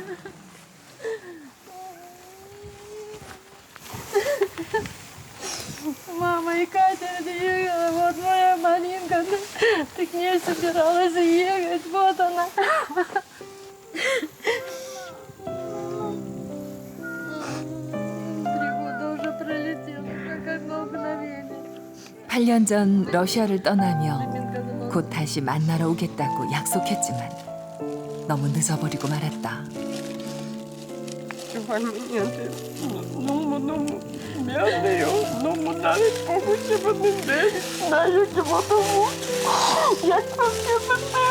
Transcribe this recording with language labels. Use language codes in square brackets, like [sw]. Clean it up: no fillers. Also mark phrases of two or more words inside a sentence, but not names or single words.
[ru] Мама и Катя приехала, вот моя Маринка, ты к ней собиралась ехать, вот она. 3 года уже пролетело, как одно мгновение. [ko] 8년 전 러시아를 떠나며 곧 다시 만나러 오겠다고 약속했지만 너무 늦어버리고 말았다. 할머니한테 너무너무 미안해요. 너무 나를 보고 싶었는데 나 이렇게 못하고 약속했는데요.